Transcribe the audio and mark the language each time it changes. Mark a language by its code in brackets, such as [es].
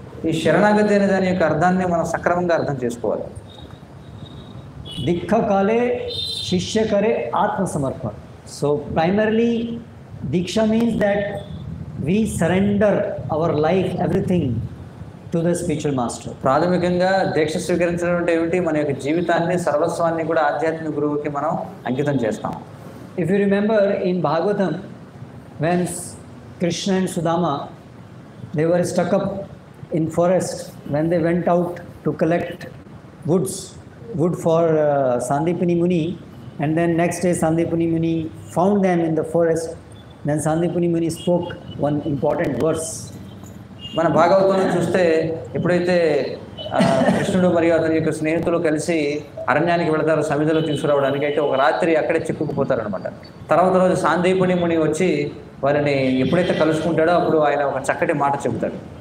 [te] ఈ శరణాగతి అనే దాని యొక్క అర్థాన్ని మనం సక్రమంగా అర్థం చేసుకోవాలి. [bn] దిక్క కాలే శిష్య కరే ఆత్మ సమర్పణ. [en] So primarily diksha means that we surrender our life, everything to the spiritual master. [te] ప్రాథమికంగా దీక్ష స్వీకరించడం అంటే ఏమిటి? మన యొక్క జీవితాన్ని సర్వస్వాన్ని కూడా ఆధ్యాత్మిక గురువుకి మనం అంకితం చేస్తాం. [en] If you remember in Bhagavatam, when Krishna and Sudama, they were stuck up in forest when they went out to collect wood for Sandipani Muni, and then next day Sandipani Muni found them in the forest. Then Sandipani Muni spoke one important verse. [te] మన భాగవతంలో చూస్తే ఎప్పుడైతే కృష్ణుడు మరియు అతని యొక్క స్నేహితులు కలిసి అరణ్యానికి వెళతారు సమిధలో తీసుకురావడానికి, అయితే ఒక రాత్రి అక్కడే చిక్కుకుపోతారనమాట. తర్వాత రోజు సాందీపని ముని వచ్చి వారిని ఎప్పుడైతే కలుసుకుంటాడో అప్పుడు ఆయన ఒక చక్కటి మాట చెబుతాడు.